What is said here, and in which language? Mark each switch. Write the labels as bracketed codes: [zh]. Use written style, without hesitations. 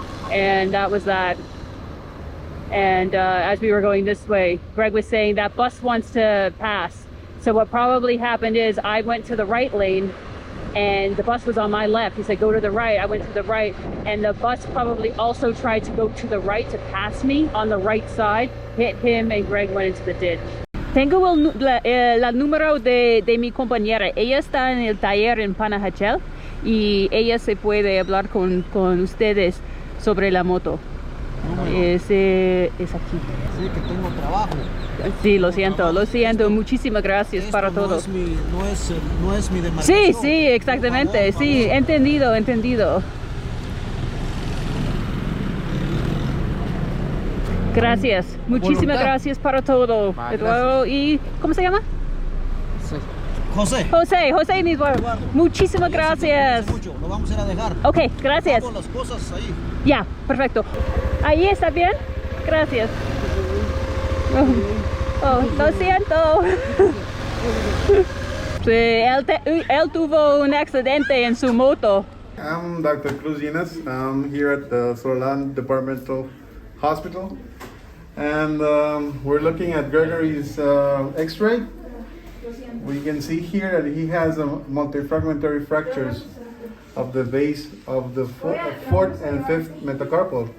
[en] And that was that. And as we were going this way, Greg was saying that bus wants to pass. So what probably happened is I went to the right lane and the bus was on my left. He said, go to the right. I went to the right. And the bus probably also tried to go to the right to pass me on the right side, hit him, and Greg went into the ditch. [es] Tengo la número de mi compañera. Ella está en el taller en Panajachel y ella se puede hablar con ustedes sobre la moto. Es aquí. Sí, que tengo trabajo. Sí, lo siento. Muchísimas gracias para todo. No es mi demarcación. Sí, sí, exactamente. Sí, entendido. Gracias. Muchísimas gracias para todo. Eduardo, ¿y cómo se llama? José. José mismo. Muchísimas gracias. Mucho. Lo vamos a ir a dejar. Ok, gracias. Las cosas ahí. Ya, perfecto. ¿Ahí está bien? Gracias. Lo siento. Sí, él tuvo un accidente en su moto. [en] I'm Dr. Cruz Llenas. I'm here at the Sololá Departmental Hospital. And we're looking at Gregory's x-ray. We can see here that he has a multifragmentary fractures of the base of the fourth and fifth metacarpal.